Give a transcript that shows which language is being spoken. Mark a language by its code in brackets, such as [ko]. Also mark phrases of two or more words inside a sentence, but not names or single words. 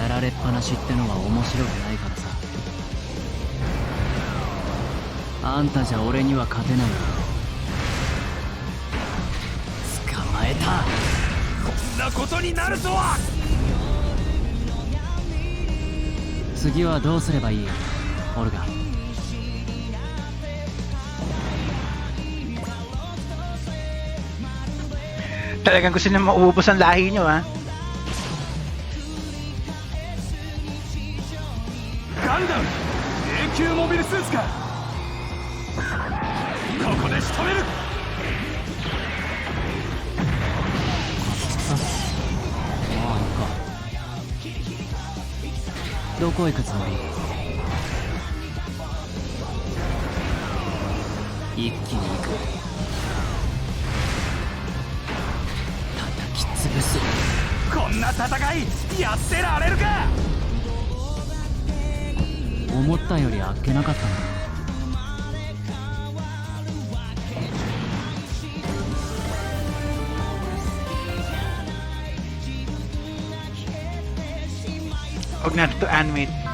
[ja] やられっぱなしってのは面白くないからさ。あんたじゃ俺には勝てないよ。捕まえた。こんなことになるとは。次はどうすればいい、オルガ。 [tl] Talagang gusto nyo maubos ang lahi nyo, ha? [ja] ガンダム永久モビルスーツか。ここで仕留める。まあいいか。どこ行くつもり？一気に行く。叩き潰す。こんな戦いやってられるか。思ったよりあっけなかったな。 [tl] Huwag na to animate.